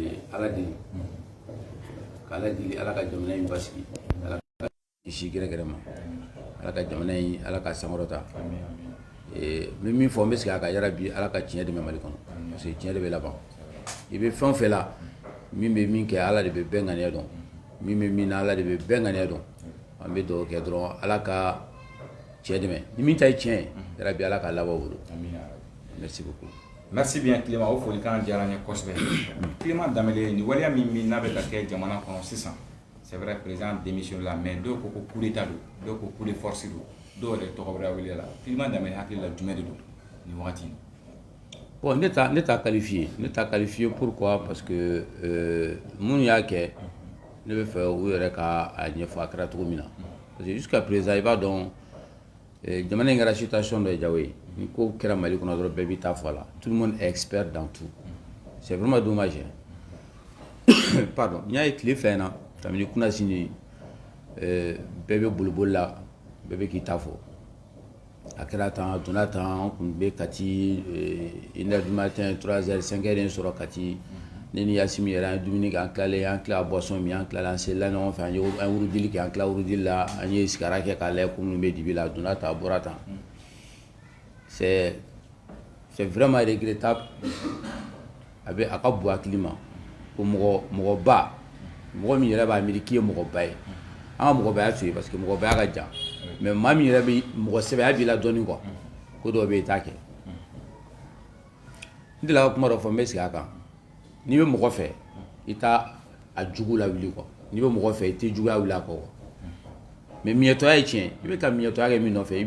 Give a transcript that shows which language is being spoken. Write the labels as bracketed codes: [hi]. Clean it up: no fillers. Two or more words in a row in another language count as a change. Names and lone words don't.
[bm] ala deli k'ala deli ala ka jamana in basigi ala ka kisi gɛrɛgɛrɛ ma ala ka jamana in ala ka sankɔrɔta min min fɔ n bɛ sigi a ka yara bi ala ka tiɲɛ dɛmɛ Mali kɔnɔ parce que tiɲɛ de bɛ laban i bɛ fɛn o fɛn la min bɛ min kɛ ala de bɛ bɛɛ ŋaniya dɔn min bɛ min na ala de bɛ bɛɛ ŋaniya dɔn an bɛ dugawu kɛ dɔrɔn ala ka tiɲɛ dɛmɛ ni min ta ye tiɲɛ yara bi ala ka laban bolo [fr] merci beaucoup. Merci bien [bm] Clément o folikan diyara n ye kosɛbɛ Clément Danbele ni waleya min n'a bɛ ka kɛ jamana kɔnɔ sisan [fr] c'est vrai président démission [bm] la mais dɔw ko [fr] coup d'état [bm] don dɔw ko [fr] coup de force [bm] don dɔw yɛrɛ tɔgɔ wɛrɛ wele la Clément Danbele hakili la jumɛn de don ni wagati in. Bon ne t'a [fr] qualifié pourquoi parce que [bm] minnu y'a kɛ ne bɛ fɛ u yɛrɛ ka a ɲɛfɔ a kɛra cogo min na parce que [fr] jusqu'à présent [bm] i b'a dɔn jamana in kɛra situation dɔ ye Jawo ye ni ko kɛra Mali kɔnɔ dɔrɔn bɛɛ b'i ta fɔ a la [fr] tout le monde est expert dans tout c'est vraiment dommage pardon [bm] n y'a ye tile fila in na kabini kunasini bɛɛ bɛ boliboli la bɛɛ bɛ k'i ta fɔ a kɛra tan a donna tan an kun bɛ Kati 1h [fr] du matin [bm] 3h 5h sɔrɔ Kati ne ni Yasimi yɛrɛ an ye dumuni kɛ an tilalen an tila boisson min an tilala an selila ɲɔgɔn fɛ an ye wurudili kɛ an tila wurudili la an ye sigara kɛ k'a lajɛ ko minnu bɛ dibi la a donna tan a bɔra tan [fr] c'est vraiment regrettable [bm] a ka bon hakili ma ko mɔgɔba mɔgɔ min yɛrɛ b'a miiri k'i ye mɔgɔba ye an ka mɔgɔbaya to yen parce que mɔgɔbaya ka jan mais maa min yɛrɛ bɛ mɔgɔ sɛbɛya b'i la dɔɔnin quoi ko dɔw bɛ yen i t'a kɛ n delila ka kuma dɔ fɔ n bɛ sigi a kan n'i bɛ mɔgɔ fɛ i t'a a jugu lawuli quoi n'i bɛ mɔgɔ fɛ i tɛ juguya wuli a kɔ quoi mais miɲɛtɔya ye tiɲɛ i bɛ ka miɲɛtɔya kɛ min nɔfɛ